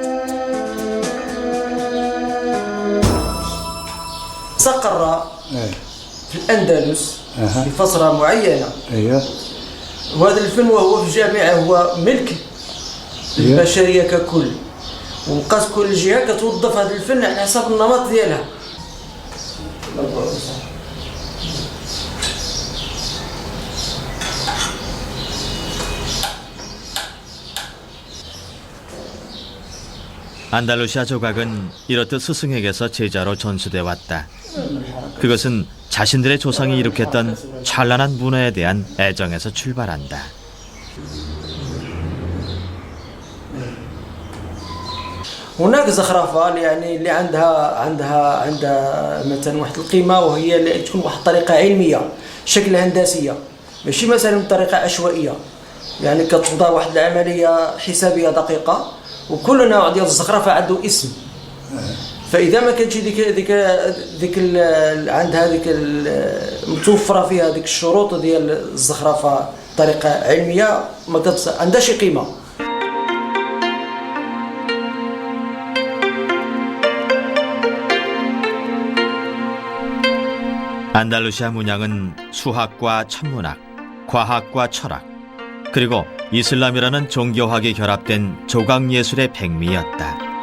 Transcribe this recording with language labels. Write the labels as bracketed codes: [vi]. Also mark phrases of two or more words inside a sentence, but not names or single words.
[ar] استقر في الأندلس في فترة معينة. وهذا الفن وهو في الجامعة هو ملك للبشرية ككل. وبقات كل جهة كتوظف هذا الفن على حسب النمط ديالها. [ko] 안달루시아 조각은 이렇듯 스승에게서 제자로 전수돼 왔다. 그것은 자신들의 조상이 이룩했던 찬란한 문화에 대한 애정에서 출발한다. [ar] هناك زخرفة يعني اللي عندها مثلا واحد القيمة وهي اللي تكون واحد الطريقة علمية شكل هندسية ماشي مثلا بطريقة عشوائية يعني كتوضع واحد العملية حسابية دقيقة وكل نوع ديال الزخرفة عنده اسم فإذا ما كانتش ديك عندها ديك متوفرة فيها ديك الشروط ديال الزخرفة بطريقة علمية ما عندهاش قيمة. [ko] 안달루시아 문양은 수학과 천문학, 과학과 철학, 그리고 이슬람이라는 종교학이 결합된 조각예술의 백미였다.